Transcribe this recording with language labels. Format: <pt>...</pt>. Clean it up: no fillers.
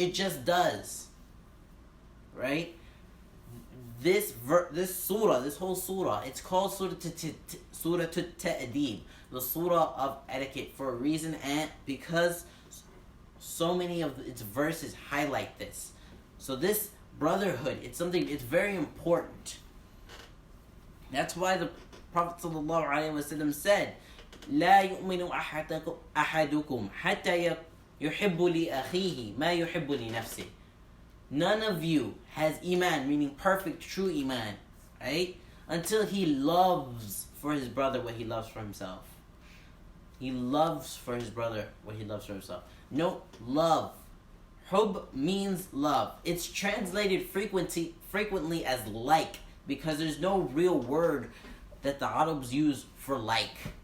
<en>It just does. Right? This surah, this whole surah, it's called Surah Ta'deeb, the surah of etiquette, for a reason, and because so many of its verses highlight this. So this brotherhood, it's very important. That's why the Prophet ﷺ said,</en> <ar>لا يؤمن أحدكم حتى يحب لأخيه ما يحب لنفسه.</ar> <en>None of you has iman, meaning perfect, true iman, right? Until he loves for his brother what he loves for himself. He loves for his brother what he loves for himself. No, love. Hub means love. It's translated frequently as like, because there's no real word that the Arabs use for like.</en>